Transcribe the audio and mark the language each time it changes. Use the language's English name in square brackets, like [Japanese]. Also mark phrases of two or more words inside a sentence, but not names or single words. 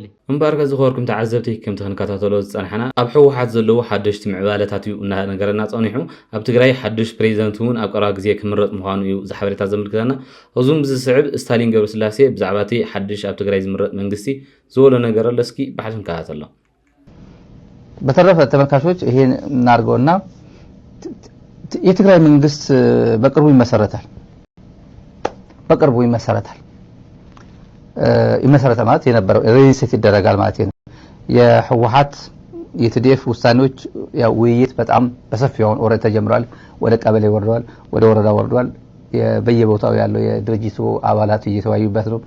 [Tigrinya] እምበር ዝኸበርኩም ተዓዘብቲ ከምቲ ክንከታተሎ ዝፀናሕና ኣብ ሕወሓት ዘለዉ ሓደሽቲ ምዕባለታት እዩ እናነገረና ፀኒሑ ኣብ ትግራይ ሓድሽ ፕሬዚደንት እውን ኣብ ቀረባ ግዜ ክምረጥ ምዃኑ እዩ ዝሓበሬታ ዘመልክተና እዙም ዝስዕብ ስታሊን ገብረስላሴ ብዛዕባ እቲ ሓድሽ ኣብ ትግራይ ዝምረጥ መንግስቲ ዝበሎ ነገር ኣሎ እስኪ ብሓደ ንከታተሎ [Amharic] በተረፈ ተመልካቾች ይሄን እናርገውና የትግራይ መንግስት በቅርቡ ይመሰረታል ይመሰረታል ማለት የነበረው ሪሴት ይደረጋል ማለት ነው የህወሓት የትዲኤፍ ውሳኔዎች ያው ውይይት በጣም በሰፊው ኦሬት ተጀምሯል ወደ ቀበሌ ወርዷል ወደ ወረዳ ወርዷል በየቦታው ያለው የድርጅቱ አባላት እየተወያዩበት ነው